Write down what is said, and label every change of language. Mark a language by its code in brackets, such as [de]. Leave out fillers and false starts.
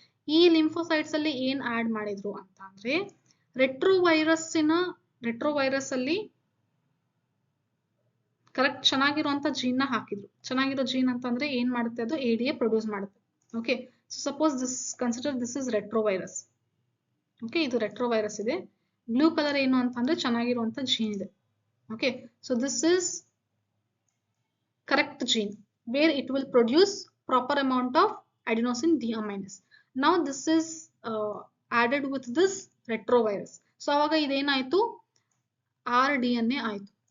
[kn] ಈ ಲಿಂಫೋಸೈಟ್ಸ್ ಅಲ್ಲಿ ಏನ್ ಆಡ್ ಮಾಡಿದ್ರು ಅಂತ ಅಂದ್ರೆ ರೆಟ್ರೋವೈರಸ್ ಅಲ್ಲಿ ಕರೆಕ್ಟ್ ಚೆನ್ನಾಗಿರುವಂತ ಜೀನ್ ನ ಹಾಕಿದ್ರು. ಚೆನ್ನಾಗಿರೋ ಜೀನ್ ಅಂತಂದ್ರೆ ಏನ್ ಮಾಡುತ್ತೆ, ಅದು ADA ಪ್ರೊಡ್ಯೂಸ್ ಮಾಡುತ್ತೆ. [en] Okay, so suppose this is retrovirus. [kn] Okay, ಇದು ರೆಟ್ರೋವೈರಸ್ ಇದೆ. ಬ್ಲೂ ಕಲರ್ ಏನು ಅಂತಂದ್ರೆ ಚೆನ್ನಾಗಿರುವಂತ ಜೀನ್ ಇದೆ. [en] Okay, so this is correct gene where it will produce proper amount of adenosine deaminase. Now this is added with this retrovirus. [kn] So aವಾಗ ಇದೇನಾಯ್ತು, rDNA ಆಯ್ತು.